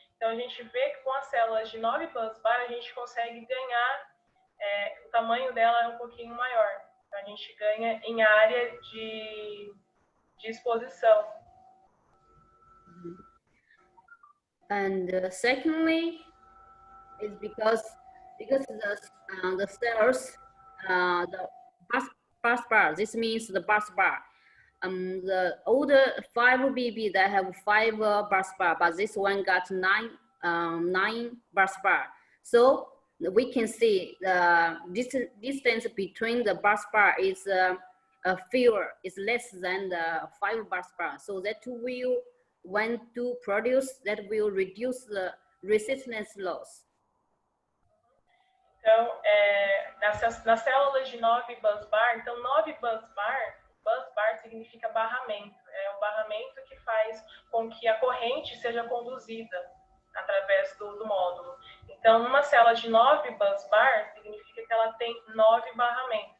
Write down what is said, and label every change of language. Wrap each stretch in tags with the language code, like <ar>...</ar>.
<pt>Então, a gente vê que com as células de 9 busbar, a gente consegue ganhar, o tamanho dela é um pouquinho maior. Então, a gente ganha em área de exposição.</pt> <en>And secondly, is because the cells, the bus bar. This means the bus bar. The older 5BB that have 5 bus bar, but this one got 9 bus bar. So we can see the distance between the bus bar is fewer, is less than the 5 bus bar. So that will, when to produce, that will reduce the resistance loss.</en> <pt>Então, nas células de 9 bus bar, então 9 bus bar significa barramento. É o barramento que faz com que a corrente seja conduzida através do módulo. Então, numa célula de 9 bus bar, significa que ela tem 9 barramentos.</pt>